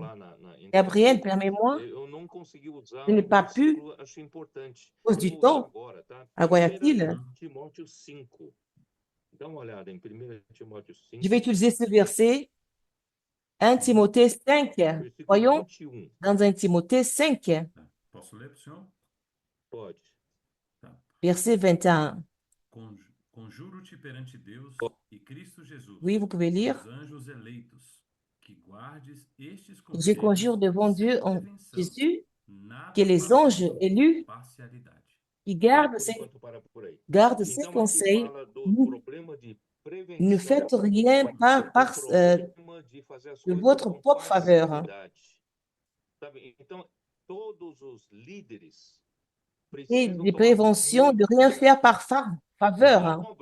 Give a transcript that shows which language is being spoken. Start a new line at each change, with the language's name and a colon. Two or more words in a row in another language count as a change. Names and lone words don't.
French: Gabriel, permets-moi, je n'ai pas pu, à cause du temps, à Guayaquil. Je vais utiliser ce verset, 1 Timothée 5. Voyons, dans 1 Timothée 5,
Portuguese: Posso ler para o senhor? Tá.
French: verset 21.
Portuguese: Conjuro-te perante Deus e Cristo Jesus,
French: Oui, vous pouvez lire.
Portuguese: os anjos eleitos, que guardes estes
French: Je
Portuguese: conselhos
French: conjure devant Dieu
Portuguese: sem
French: en
Portuguese: prevenção,
French: Jésus que
Portuguese: nada
French: les anges
Portuguese: fazendo
French: élus
Portuguese: com parcialidade.
French: qui gardent ces conseils, ne faites rien de votre propre faveur. Et des préventions de rien faire par faveur.